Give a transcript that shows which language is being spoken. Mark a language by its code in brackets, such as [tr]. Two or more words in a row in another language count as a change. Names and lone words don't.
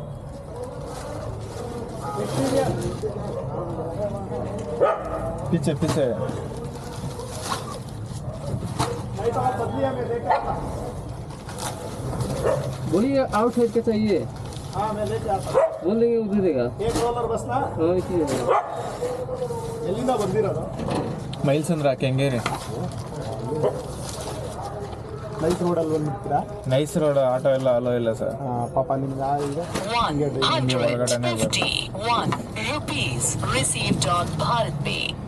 [hi] पीछे पीछे नहीं तो आप बदलिए में लेके आता। बोलिए आउटसाइड का चाहिए, हाँ मैं लेके आता बोल देंगे उधर देगा। एक रोलर बस ना हाँ इसी है। [kn] ಎಲ್ಲಿಂದ ಬಂದಿರೋದು? ಮೈಲ್ಸಂದ್ರ ಕೆಂಗೇರಿ ನೈಸ್ ರೋಡಲ್ಲಿ ಬಂದಿರ್ತೀರಾ? ನೈಸ್ ರೋಡ್ ಆಟೋ ಎಲ್ಲ ಅಲೋ ಇಲ್ಲ ಸರ್. ಪಾಪ ನಿಮ್ಗೆ ಈಗ [en] 151 rupees received on Bharat Pay.